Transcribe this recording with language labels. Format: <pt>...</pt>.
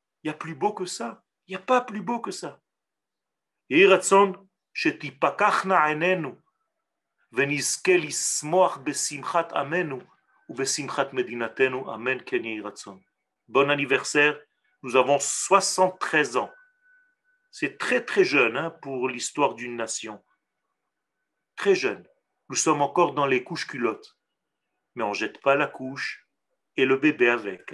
<fr>Il n'y a plus beau que ça. Il n'y a pas plus beau que ça.</fr> <he>יהי רצון שתיפקחנה עינינו ונזכה לשמוח בשמחת עמנו ובשמחת מדינתנו, אמן כן יהי רצון.</he> <fr>Bon anniversaire, nous avons 73 ans. C'est très très jeune pour l'histoire d'une nation. Très jeune. Nous sommes encore dans les couches culottes. Mais on ne jette pas la couche et le bébé avec.</fr>